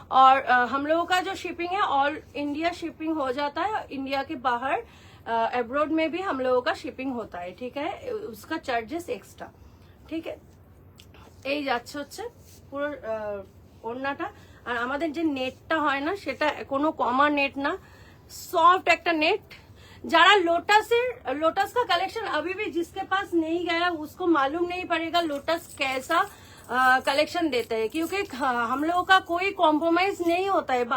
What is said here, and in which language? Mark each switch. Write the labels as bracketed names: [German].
[Hindi] और हम लोगों का जो शिपिंग है ऑल इंडिया शिपिंग हो जाता है, इंडिया के बाहर अब्रॉड में भी हम लोगों का शिपिंग होता है, ठीक है। उसका चार्जेस एक्स्ट्रा, ठीक है। [Bangla] এই যাচ্ছে হচ্ছে পুরো ওড়নাটা। আর আমাদের যে নেটটা হয় না, সেটা কোনো কমা নেট না, सॉफ्ट একটা নেট। [Hindi] যারা लोटस का कलेक्शन अभी भी जिसके पास नहीं गया उसको मालूम नहीं पड़ेगा लोटस कैसा कलेक्शन देते हैं, क्योंकि हम लोगों का कोई कॉम्प्रोमाइज नहीं होता है।